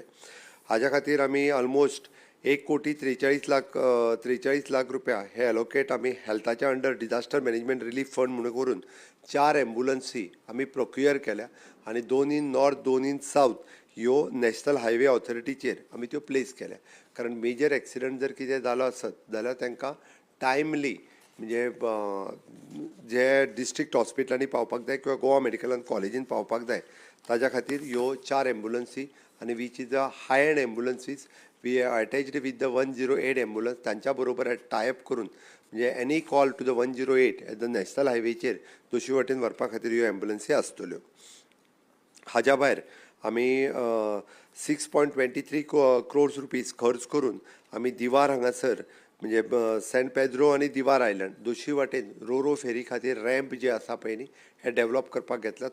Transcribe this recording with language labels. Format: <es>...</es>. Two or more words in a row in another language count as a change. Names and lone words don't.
<kok>हाज्या खातीर आमी ऑलमोस्ट 1,43,00,000 रुपया हे एलोकेट आमी हेल्थाच्या अंडर</kok> <en>disaster management relief fund</en> <kok>म्हणून करून 4 एम्ब्युलन्सी आमी प्रोक्युअर केल्या आनी</kok> <en>2 in North, 2 in South</en> <kok>ह्यो</kok> <en>national highway authority</en> <kok>आमी त्यो प्लेस केल्या. कारण मेजर एक्सिडंट जर कितें जालो आसत जाल्यार तांकां टायमली म्हणजे जे डिस्ट्रिक्ट हॉस्पिटलांनी पावपाक जाय किंवा गोवा मेडिकल कॉलेजीन पावपाक जाय ताज्या खातीर ह्यो 4 एम्ब्युलन्सी आनी</kok> <en>which is the high end ambulances we are attached with the 108 ambulance.</en> <kok>तांच्या बरोबर टायअप करून म्हणजे</kok> <en>any call to the 108 at the national highway</en> <kok>दोशी वटेन व्हरपा खातीर ह्यो एम्ब्युलन्सी आसतल्यो. हाज्या भायर आमी 6.23 crores रुपीज खर्च करून आमी दिवार हांगासर म्हणजे सेंट पेद्रो आनी दिवार आयलंड दोशी वाटेन</kok> <en>ro ferry</en> <kok>खातीर रॅम्प जे आसा पळय न्ही हे डेवलप करपाक घेतल्या.</kok>